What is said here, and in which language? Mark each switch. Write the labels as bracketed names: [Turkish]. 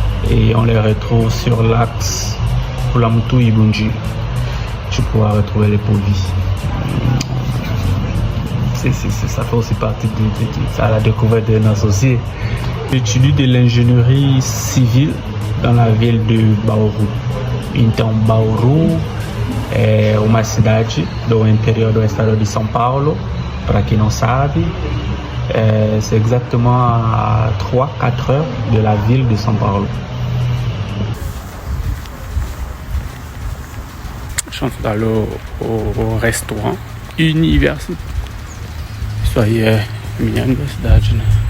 [French] Et on les retrouve sur l'axe Poulamoutou-Ibunji. Tu pourras retrouver les Pouvis. Ça fait aussi partie de la découverte d'un associé. J'étudie de l'ingénierie civile dans la ville de Bauru. [Portuguese] Então, Bauru é uma cidade do interior do estado de São Paulo, para quem não sabe. [French] C'est exactement à 3-4 heures de la ville de São Paulo. Je suis dans [Portuguese] o restaurant universitário. Isso aí é minha universidade, né?